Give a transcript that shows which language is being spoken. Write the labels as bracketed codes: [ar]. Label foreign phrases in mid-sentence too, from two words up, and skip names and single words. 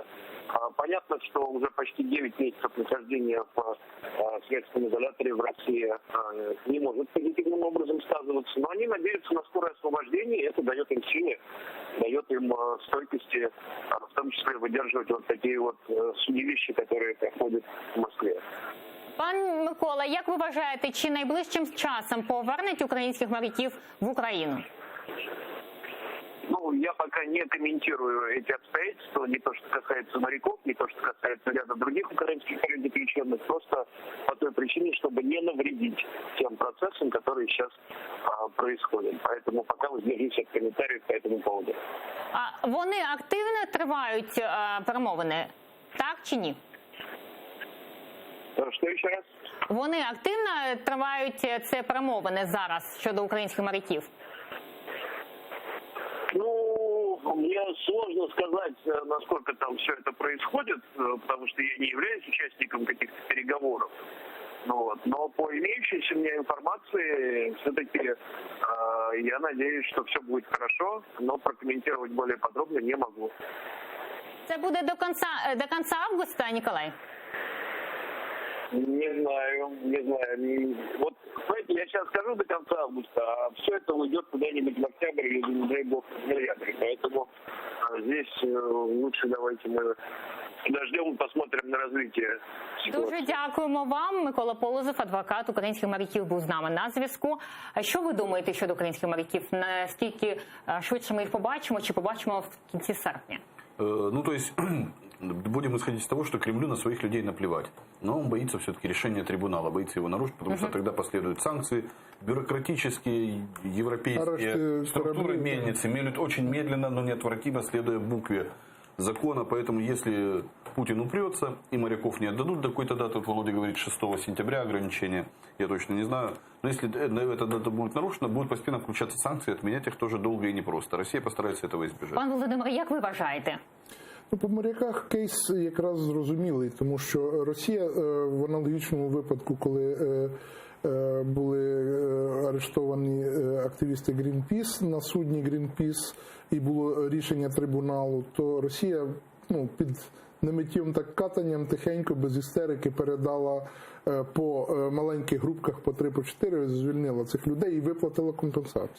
[ru] Понятно, что уже почти 9 месяцев нахождения в следственном изоляторе в России не может позитивным образом сказываться, но они надеются на скорое освобождение, и это дает им силы, дает им стойкости, в том числе выдерживать вот такие вот судилища, которые проходят в Москве. [uk] Пан Микола, як ви вважаєте, чи найближчим часом повернуть українських моряків в Україну? [ru] Ну, я пока не комментирую эти обстоятельства, не то, что касается моряков, не то, что касается ряда других украинских заключенных, просто по той причине, чтобы не навредить тем процессам, которые сейчас происходят. Поэтому пока воздержусь от комментариев по этому поводу. [uk] А вони активно тривають перемовини, так чи ні? Що ще раз? Вони активно тривають ці перемовини зараз щодо українських моряків? Ну, [ru] мне сложно сказать, насколько там все это происходит, потому что я не являюсь участником каких-то переговоров. Но по имеющейся у меня информации, все-таки Я надеюсь, что все будет хорошо, но прокомментировать более подробно не могу. [uk] Це буде [ru] до конца августа, Николай? Не знаю. Вот, знаете, я сейчас скажу до конца августа, а все это уйдет куда-нибудь в октябрь или, не дай бог, в ноябрь. Поэтому здесь лучше давайте мы дождем и посмотрим на развитие ситуации. [uk] Дуже дякуємо вам. Микола Полозов, адвокат українських моряків, був з нами на зв'язку. А що ви думаєте щодо українських моряків? Наскільки швидше ми їх побачимо, чи побачимо в кінці серпня? Ну, [ru] то есть, будем исходить из того, что Кремлю на своих людей наплевать. Но он боится все-таки решения трибунала, боится его нарушить, потому что тогда последуют санкции. Бюрократические европейские структуры мельницы мелют очень медленно, но неотвратимо, следуя букве закона. Поэтому, если Путин упрется и моряков не отдадут до какой-то даты, вот Володя говорит, 6 сентября ограничения, я точно не знаю. Но если эта дата будет нарушена, будут постепенно включаться санкции, отменять их тоже долго и непросто. Россия постарается этого избежать. [uk] Пан Володимир, як ви вважаєте? Ну, по моряках кейс якраз зрозумілий, тому що Росія в аналогічному випадку, коли були арештовані активісти Greenpeace на судні Greenpeace і було рішення трибуналу, то Росія під немиттєвим так катанням тихенько, без істерики передала по маленьких групках по 3-4, звільнила цих людей і виплатила компенсацію.